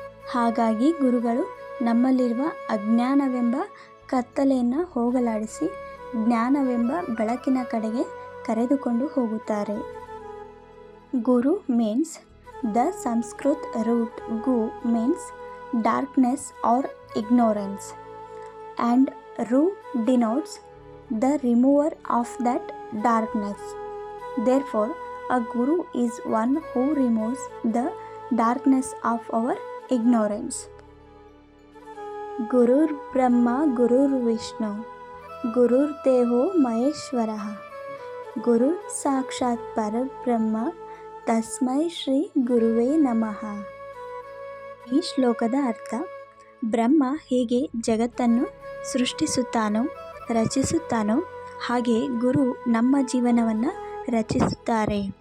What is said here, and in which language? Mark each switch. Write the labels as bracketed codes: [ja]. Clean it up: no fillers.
[kn] ಹಾಗಾಗಿ ಗುರುಗಳು ನಮ್ಮಲ್ಲಿರುವ ಅಜ್ಞಾನವೆಂಬ ಕತ್ತಲೆಯನ್ನು ಹೋಗಲಾಡಿಸಿ ಜ್ಞಾನವೆಂಬ ಬೆಳಕಿನ ಕಡೆಗೆ ಕರೆದುಕೊಂಡು ಹೋಗುತ್ತಾರೆ. [en] Guru means the Sanskrit root gu means darkness or ignorance and ru denotes the remover of that darkness. Therefore, a guru is one who removes the darkness of our ignorance. [sa] ಗುರುರ್ ಬ್ರಹ್ಮ ಗುರುರ್ ವಿಷ್ಣು ಗುರುರ್ ದೇವೋ ಮಹೇಶ್ವರಃ ಗುರು ಸಾಕ್ಷಾತ್ ಪರಬ್ರಹ್ಮ ತಸ್ಮೈ ಶ್ರೀ ಗುರುವೇ ನಮಃ. [kn] ಈ ಶ್ಲೋಕದ ಅರ್ಥ: ಬ್ರಹ್ಮ ಹೇಗೆ ಜಗತ್ತನ್ನು ಸೃಷ್ಟಿಸುತ್ತಾನೋ ರಚಿಸುತ್ತಾನೋ ಹಾಗೆ ಗುರು ನಮ್ಮ ಜೀವನವನ್ನು ರಚಿಸುತ್ತಾರೆ.